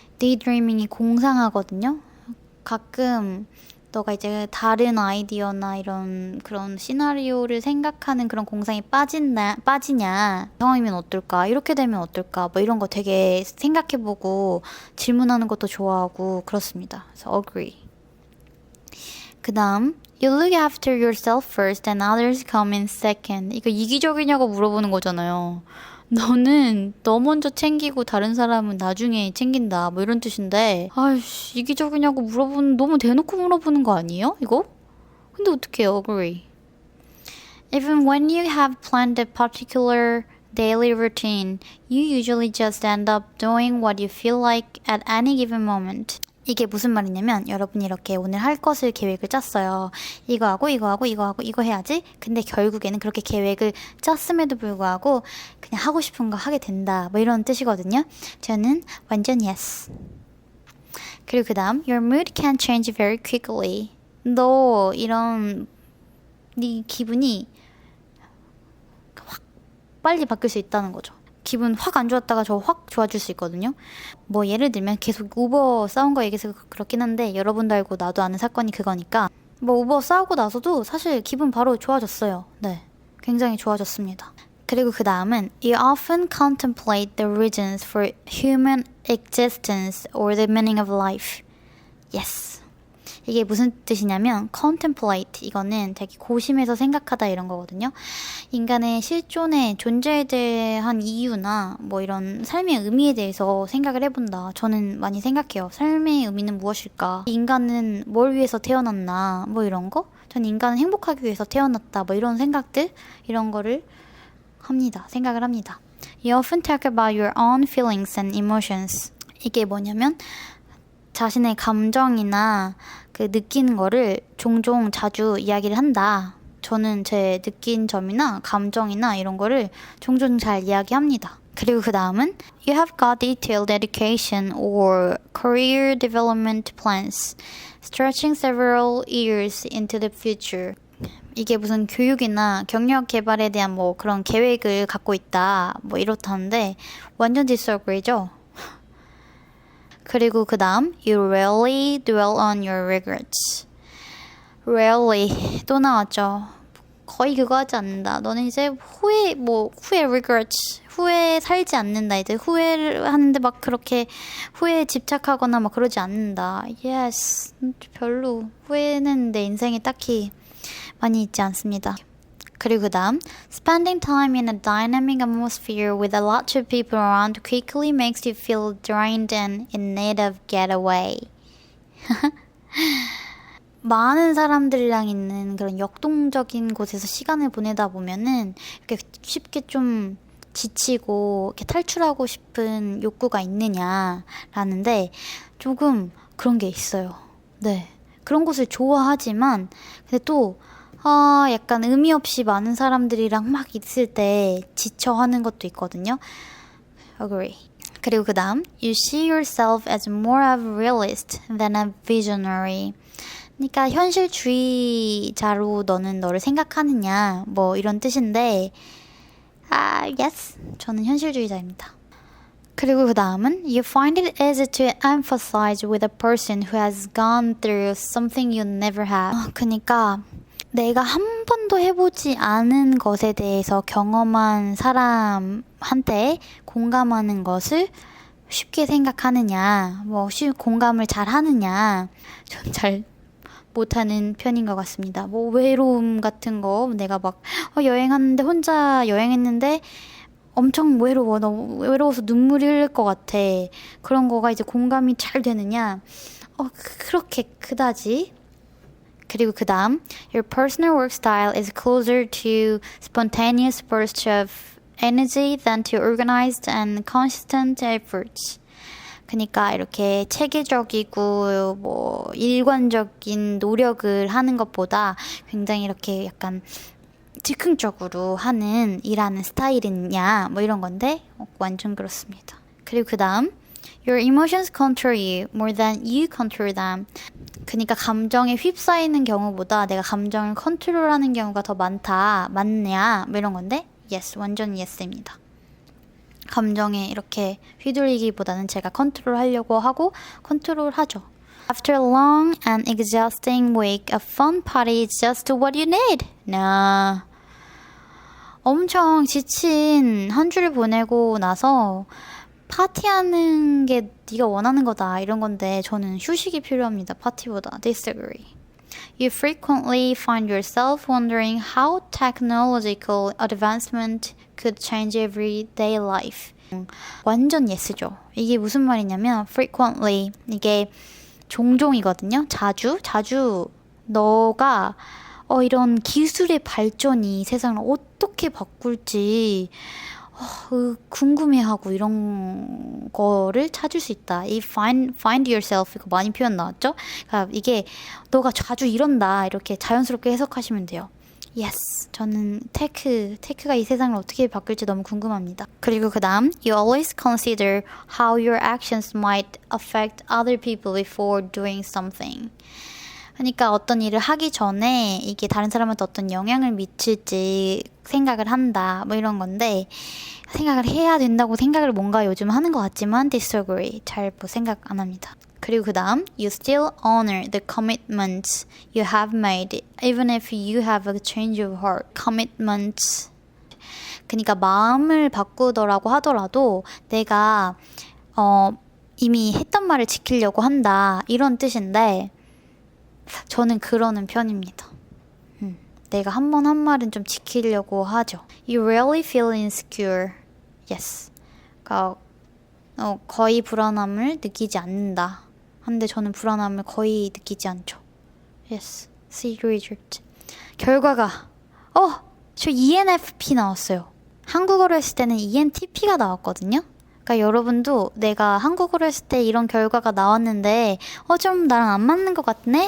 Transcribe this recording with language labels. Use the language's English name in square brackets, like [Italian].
[Korean] daydreaming이 공상하거든요. 가끔 너가 이제 다른 아이디어나 이런 그런 시나리오를 생각하는 그런 공상에 빠지냐, 상황이면 어떨까, 이렇게 되면 어떨까, 뭐 이런 거 되게 생각해보고 질문하는 것도 좋아하고 그렇습니다. 그래서 [English] agree. [Korean] 그 다음, [English] You look after yourself first and others come in second. [Korean] 이거 이기적이냐고 물어보는 거잖아요. 너는 너 먼저 챙기고 다른 사람은 나중에 챙긴다 뭐 이런 뜻인데, 아이씨, 이기적이냐고 물어보는, 너무 대놓고 물어보는 거 아니에요 이거? 근데 어떡해요. [English] agree. Even when you have planned a particular daily routine, you usually just end up doing what you feel like at any given moment. [Korean] 이게 무슨 말이냐면 여러분이 이렇게 오늘 할 것을 계획을 짰어요. 이거 하고 이거 하고 이거 하고 이거 해야지. 근데 결국에는 그렇게 계획을 짰음에도 불구하고 그냥 하고 싶은 거 하게 된다. 뭐 이런 뜻이거든요. 저는 완전 [English] yes. [Korean] 그리고 그 다음 [English] Your mood can change very quickly. [Korean] 너 이런 네 기분이 확 빨리 바뀔 수 있다는 거죠. 기분 확 안 좋았다가 저 확 좋아질 수 있거든요. 뭐 예를 들면 계속 우버 싸운 거 얘기해서 그렇긴 한데 여러분도 알고 나도 아는 사건이 그거니까 뭐 우버 싸우고 나서도 사실 기분 바로 좋아졌어요. 네, 굉장히 좋아졌습니다. 그리고 그 다음은 [English] You often contemplate the reasons for human existence or the meaning of life. Yes. [Korean] 이게 무슨 뜻이냐면 contemplate 이거는 되게 고심해서 생각하다 이런 거거든요. 인간의 실존의 존재에 대한 이유나 뭐 이런 삶의 의미에 대해서 생각을 해본다. 저는 많이 생각해요. 삶의 의미는 무엇일까? 인간은 뭘 위해서 태어났나? 뭐 이런 거? 전 인간은 행복하기 위해서 태어났다. 뭐 이런 생각들? 이런 거를 합니다. 생각을 합니다. [English] You often talk about your own feelings and emotions. [Korean] 이게 뭐냐면 자신의 감정이나 그 느끼는 거를 종종 자주 이야기를 한다. 저는 제 느낀 점이나 감정이나 이런 거를 종종 잘 이야기합니다. 그리고 그 다음은 [English] You have got detailed education or career development plans stretching several years into the future. [Korean] 이게 무슨 교육이나 경력 개발에 대한 뭐 그런 계획을 갖고 있다. 뭐 이렇다는데 완전 [English] disagree [Korean] 죠. 그리고 그 다음 [English] You rarely dwell on your regrets. [Korean] Rarely 또 나왔죠. 거의 그거 하지 않는다. 너는 이제 후회 regrets 후회 살지 않는다. 이제 후회를 하는데 막 그렇게 후회에 집착하거나 막 그러지 않는다. [English] Yes, [Korean] 별로 후회는 내 인생에 딱히 많이 있지 않습니다. 그리고 그 다음 [English] Spending time in a dynamic atmosphere with a lot of people around quickly makes you feel drained and in need of getaway. [Korean] 많은 사람들이랑 있는 그런 역동적인 곳에서 시간을 보내다 보면은 이렇게 쉽게 좀 지치고 이렇게 탈출하고 싶은 욕구가 있느냐라는데 조금 그런 게 있어요. 네. 그런 곳을 좋아하지만 근데 또 약간 의미 없이 많은 사람들이랑 막 있을 때 지쳐하는 것도 있거든요. [English] Agree. [Korean] 그리고 그 다음 [English] You see yourself as more of a realist than a visionary. [Korean] 그러니까 현실주의자로 너는 너를 생각하느냐 뭐 이런 뜻인데 [English] yes. [Korean] 저는 현실주의자입니다. 그리고 그 다음은 [English] You find it easy to emphasize with a person who has gone through something you never have. [Korean] 그러니까 내가 한 번도 해보지 않은 것에 대해서 경험한 사람한테 공감하는 것을 쉽게 생각하느냐, 뭐 공감을 잘 하느냐, 전 잘 못하는 편인 것 같습니다. 뭐 외로움 같은 거 내가 막 여행하는데 혼자 여행했는데 엄청 외로워. 너무 외로워서 눈물이 흘릴 것 같아. 그런 거가 이제 공감이 잘 되느냐? 그렇게 그다지. 그리고 그 다음 [English] Your personal work style is closer to spontaneous bursts of energy than to organized and consistent efforts. [Korean] 그러니까 이렇게 체계적이고 뭐 일관적인 노력을 하는 것보다 굉장히 이렇게 약간 즉흥적으로 하는 일하는 스타일이냐 뭐 이런 건데 완전 그렇습니다. 그리고 그 다음 [English] Your emotions control you more than you control them. [Korean] 그러니까 감정에 휩싸이는 경우보다 내가 감정을 컨트롤하는 경우가 더 많냐 뭐 이런 건데 [English] yes, 완전 yes [Korean] 입니다. 감정에 이렇게 휘둘리기보다는 제가 컨트롤하려고 하고 컨트롤하죠. [English] After a long and exhausting week, a fun party is just what you need. No. [Korean] 엄청 지친 한 주를 보내고 나서 파티하는 게 네가 원하는 거다 이런 건데 저는 휴식이 필요합니다. 파티보다. [English] Disagree. You frequently find yourself wondering how technological advancement could change everyday life. [Korean] 완전 예스죠. 이게 무슨 말이냐면 frequently 이게 종종이거든요. 자주 너가 이런 기술의 발전이 세상을 어떻게 바꿀지 궁금해하고 이런 거를 찾을 수 있다. 이 find yourself 이거 많이 표현 나왔죠? 그러니까 이게 너가 자주 이런다 이렇게 자연스럽게 해석하시면 돼요. [English] Yes, [Korean] 저는 테크가 이 세상을 어떻게 바꿀지 너무 궁금합니다. 그리고 그 다음, [English] you always consider how your actions might affect other people before doing something. [Korean] 그러니까 어떤 일을 하기 전에 이게 다른 사람한테 어떤 영향을 미칠지 생각을 한다, 뭐 이런 건데, 생각을 해야 된다고 생각을 뭔가 요즘 하는 것 같지만 [English] disagree, [Korean] 잘 뭐 생각 안 합니다. 그리고 그 다음, [English] you still honor the commitments you have made, even if you have a change of heart. commitments. [Korean] 그러니까 마음을 바꾸더라고 하더라도 내가 이미 했던 말을 지키려고 한다, 이런 뜻인데 저는 그러는 편입니다. 내가 한 번 한 말은 좀 지키려고 하죠. [English] You rarely feel insecure. Yes. [Korean] 그러니까 거의 불안함을 느끼지 않는다. 근데 저는 불안함을 거의 느끼지 않죠. [English] Yes. See result. [Korean] 결과가 저 ENFP 나왔어요. 한국어로 했을 때는 ENTP가 나왔거든요. 그러니까 여러분도 내가 한국어로 했을 때 이런 결과가 나왔는데 좀 나랑 안 맞는 것 같네?